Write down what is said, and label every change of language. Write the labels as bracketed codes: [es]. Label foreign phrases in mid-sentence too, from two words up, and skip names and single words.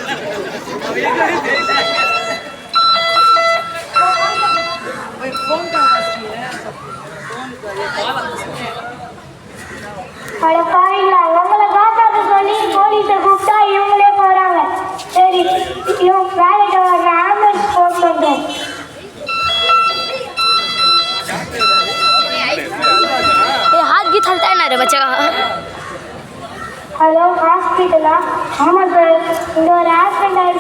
[ta] உங்களை காப்பாற்ற சொல்லி போலீஸை கூப்பிட்டா இவங்களே போறாங்க. சரி, இவங்க வேலைக்கு வர [en] ambulance phone [ta] பண்றேன். [hi] हाथ भी थलता है ना रे बच्चे का. [ta] ஹலோ, ஹாஸ்பிட்டலா? ஆமாம் சார், இங்கே ஒரு ஆக்சிடென்ட் ஆகிடுச்சு.